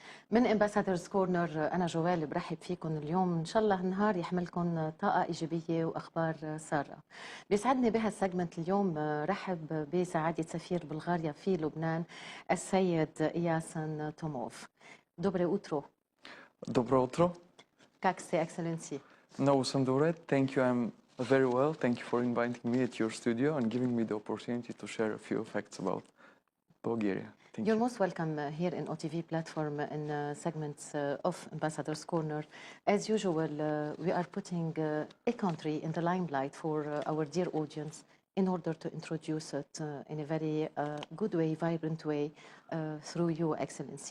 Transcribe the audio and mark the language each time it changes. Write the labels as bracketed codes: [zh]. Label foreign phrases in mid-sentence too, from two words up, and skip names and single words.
[ar] من امباسادورز كورنر انا جوال برحب فيكم اليوم. ان شاء الله النهار يحملكم طاقه ايجابيه واخبار ساره. بيسعدني بهالسيجمنت اليوم رحب بسعاده سفير بلغاريا في لبنان السيد إياسن توموف. [bg] Добре утро. Добро утро. Как сте, Excellency? No, съм добре. [en] Thank you. I'm very well. Thank you for inviting me at your studio and giving me the opportunity to share a few facts about Bulgaria. Thank You're you. most welcome here in OTV platform in segments of Ambassador's Corner. As usual, we are putting a country in the limelight for our dear audience in order to introduce it in a very good way, vibrant way through you, Excellency.